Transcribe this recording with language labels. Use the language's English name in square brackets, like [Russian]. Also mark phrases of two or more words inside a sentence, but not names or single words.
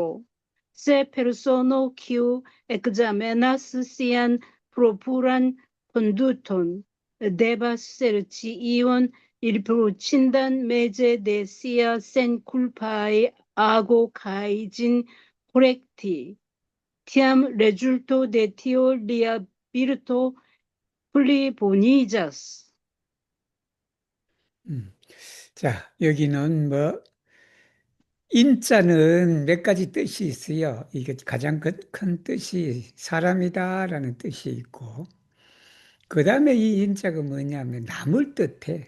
[Esperanto] Se persono kiu ekzamenas sian propuran konduton devas serĉi iun riproĉindan meze de sia senkulpaj ago kaj ĝin korekti. Tiam rezulto de tio lia virto pliboniĝas. [Korean] 자, 여기는 뭐 인자는 몇 가지 뜻이 있어요. 이게 가장 큰 뜻이 사람이다라는 뜻이 있고 그 다음에 이 인자가 뭐냐면 남을 뜻해.